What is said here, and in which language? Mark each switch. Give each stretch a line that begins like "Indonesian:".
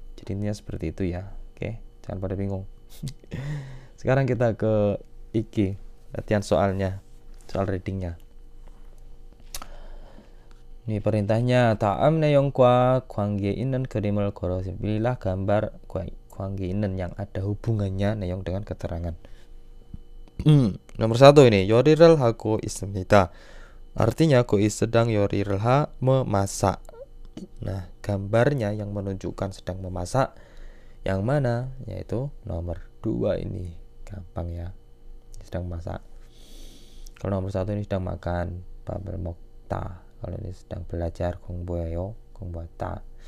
Indonesian: Jadi intinya seperti itu ya. Oke, jangan pada bingung. Sekarang kita ke iki, latihan soalnya, soal readingnya. Ini perintahnya,
Korean: 다음 내용과 관계 있는 그림을 걸어서
Indonesian: pilihlah gambar
Korean: 관계 있는
Indonesian: yang ada hubungannya 내용 dengan keterangan.
Korean: Nomor 1 ini, 요리를 하고 있습니다.
Indonesian: Artinya Gois sedang 요리를 memasak. Nah, gambarnya yang menunjukkan sedang memasak yang mana? Yaitu nomor 2 ini. Gampang ya. Sedang memasak. Kalau nomor 1 ini sedang makan,
Korean: 밥을 먹다.
Indonesian: Kalau ini sedang belajar,
Korean: 공부해요, 공부하다.